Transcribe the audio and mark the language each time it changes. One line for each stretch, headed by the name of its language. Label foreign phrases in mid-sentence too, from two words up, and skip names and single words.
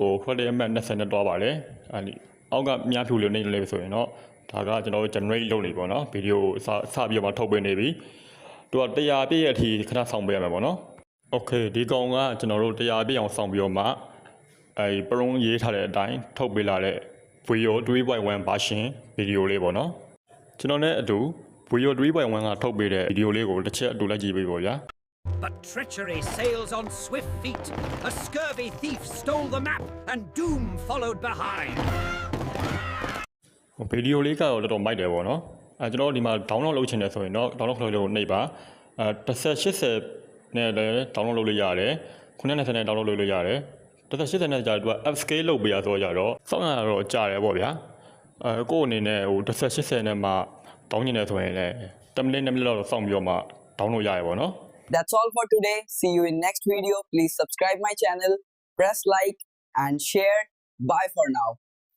Burmese: ကို credit အမှတ်20နဲ့တွားပါတယ်အဲဒီအောက်ကမြားဖြူလေးနေလေးဆိုရင်တော့ဒါကကျွန်တော်တို့ generate လုပ်နေပေါ့နော် video ကိုစပြီးတော့မှထုတ်ပေးနေပြီသူက100ပြည့်ရဲ့အထိခဏဆောင်ပေးရမှာပေါ့နော်โอเคဒီကောင်ကကျွန်တော်တို့100ပြည့်အောင်ဆောင်ပြီးတော့မှပရုံးရေးထားတဲ့အတိုင်းထုတ်ပေးလာတဲ့ Vero 3.1
English: version video
Burmese: လေးပေါ့နော်ကျွန်တော်နဲ့အတူ Vero 3.1 ကထုတ်ပေးတဲ့ video လေးကိုတစ်ချက်အတူလိုက်ကြည့်ပေးပေါ့ဗျာ
English: But treachery sails on swift feet. A scurvy thief stole the map, and doom followed behind.
Burmese: ဗီဒီယိုလေးကတော့တော်တော်မိုက်တယ်ပေါ့နော်ကျွန်တော်ဒီမှာ download လုပ်ချင်တယ်ဆိုရင်တော့ download လုပ်လို့နှိပ်ပါ1080နဲ့လည်း download လုပ်လို့ရတယ်920နဲ့ download လုပ်လို့ရတယ်1080နဲ့ကြာတော့ upscale လုပ်ပေးရဆိုတော့စောင့်ရတော့ကြာတယ်ပေါ့ဗျာကိုယ့်အနေနဲ့ဟို1080နဲ့မှတောင်းနေတယ်ဆိုရင်လည်း10မိနစ်2မိနစ်လောက်စောင့်ပြီးတော့မှ download ရရပေါ့နော်
English: That's all for today. See you in next video. Please subscribe my channel, press like and share. Bye for now.